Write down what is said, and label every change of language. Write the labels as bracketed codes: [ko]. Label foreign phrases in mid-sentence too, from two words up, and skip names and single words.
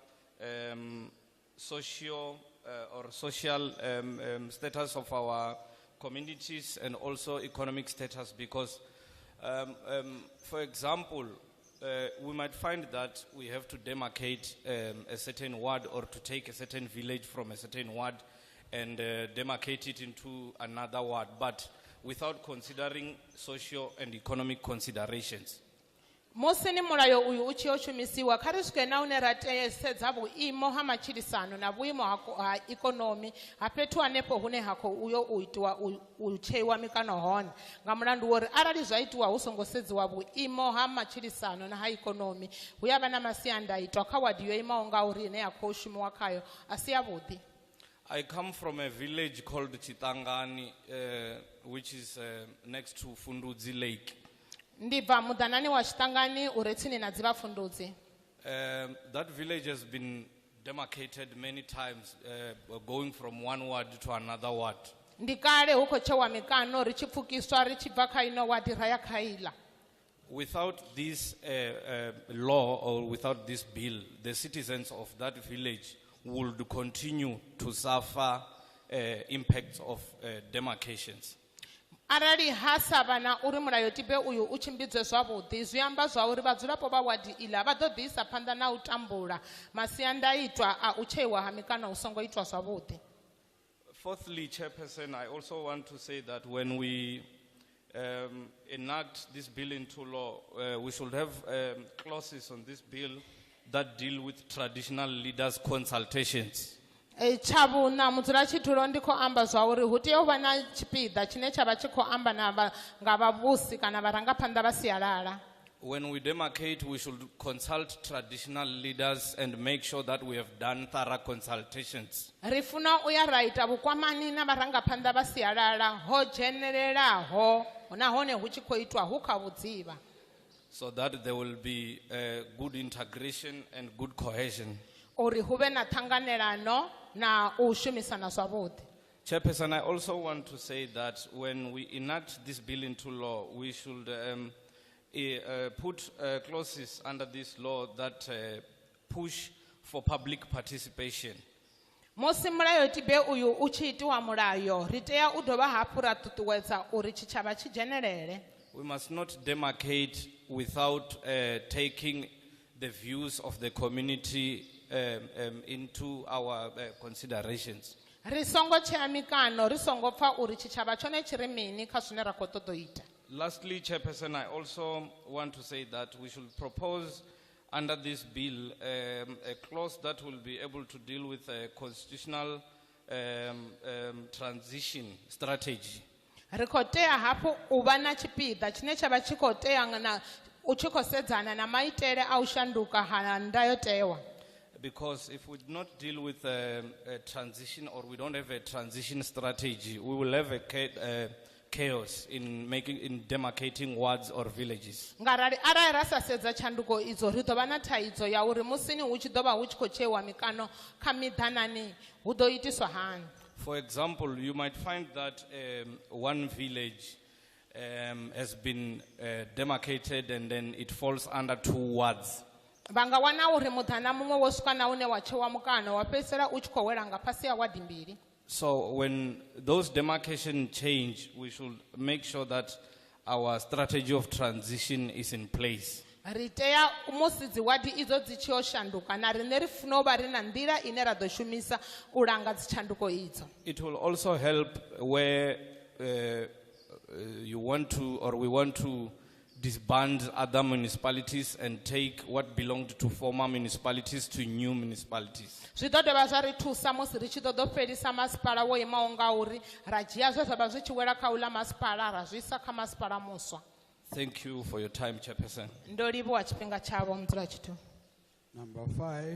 [en] social status of our communities and also economic status because, for example, we might find that we have to demarcate a certain ward or to take a certain village from a certain ward and demarcate it into another ward, but without considering social and economic considerations. [ve] Musi ni mulayo uyu u tshi yo shumisiwa kha ri swike na une ra sedza vhuimo ha matshilisano na vhuimo ha ikonomi ha fhethu hanefho hune ha khou uyo u itiwa u tsheiwa mikano hone nga mulandu wori arali zwa itiwa hu songo sedziwa vhuimo ha matshilisano na ha ikonomi hu ya vha na masiandaitwa kha wadi yo imaho nga uri ine ya khou shumiwa khayo a si yavhuḓi. [en] I come from a village called Chitangani, which is next to Fundudzi Lake. [ve] Ndibva mudanani wa Chitangani uri tsini na dziva Fundudzi. [en] That village has been demarcated many times, going from one ward to another ward. [ve] Ndikale huko chewa mikano ri tshi pfukiswa ri tshi bva kha ino wadi ra ya kha ila. [en] without this law or without this bill, the citizens of that village would continue to suffer impacts of demarcations. [ve] Arali hasava na uri mulayotibe uyu uchimbidzwe zwavhuḓi zwi amba zwa uri vhadzulapo vha wadi ila vha ḓo ḓisa phanḓa na u tambula masiandaitwa a u tsheiwa ha mikano hu songo itwa zwavhuḓi. [en] Fourthly, Chairperson, I also want to say that when we enact this bill into law, we should have clauses on this bill that deal with traditional leaders' consultations. [ve] Chavuna mudzulatshidulo ndi khou amba zwa uri hu tea u vha na tshipiḓa tshine tsha vha tshi khou amba nga vhavhusi kana vharangaphanḓa vha sialala. [en] When we demarcate, we should consult traditional leaders and make sure that we have done thorough consultations. [ve] Ri funa u ya ra ita vhukwamani na vharangaphanḓa vha sialala ho dzhenelelaho nahone hu tshi khou itwa hu kha vhudzivha. [en] So that there will be good integration and good cohesion. [ve] Uri hu vhe na ṱhanganelano na u shumisana zwavhuḓi. [en] Chairperson, I also want to say that when we enact this bill into law, we should put clauses under this law that push for public participation. [ve] Musi mulayotibe uyu u tshi itiwa mulayo ri tea u dovha hafhu ra ṱuṱuwedza uri tshitshavha tshi dzhenelele. [en] We must not demarcate without taking the views of the community into our considerations. [ve] Ri songo tshea mikano ri songo pfa uri tshitshavha tshone tshi ri mini kha zwine ra khou ṱoḓa u ita. [en] Lastly, Chairperson, I also want to say that we should propose under this bill a clause that will be able to deal with a constitutional transition strategy. [ve] Ri khou tea hafhu u vha na tshipiḓa tshine tsha vha tshi khou tea na u tshi khou sedzana na maitele a u shanduka ha ndayotewa. [en] Because if we do not deal with a transition, or we don't have a transition strategy, we will have a chaos in demarcating wards or villages. [ve] Ngarali arali ra sa sedza tshanduko idzo ri ḓo vha na thaidzo ya uri musini hu tshi ḓo vha hu tshi khou tsheiwa mikano kha miḓanani hu ḓo itiswa hani. [en] For example, you might find that one village has been demarcated and then it falls under 2 wards. [ve] Vanga wana uri muḓana muṅwe wo swika na une wa tsheiwa mukano wa fhedzisela u tshi khou wela nga fhasi ha wadi mbili. [en] So when those demarcation change, we should make sure that our strategy of transition is in place. [ve] Ri tea musi dzi wadi idzo dzi tshi o shanduka na riṋe ri funa u vha ri na nḓila ine ra ḓo shumisa u langa dzi tshanduko idzo. [en] It will also help where you want to, or we want to, disband other municipalities and take what belonged to former municipalities to new municipalities. [ve] Zwi ḓo dovha zwa ri thusa musi ri tshi ḓo fhelisa masipala wo imaho ngauri ra dzhia zwe zwa vha zwi tshi wela kha uḽa masipala ra zwi isa kha masipala muswa. [en] Thank you for your time, Chairperson. [ve] Ndo livhuwa tshifhinga tshavho mudzulatshidulo. [en] Number 5.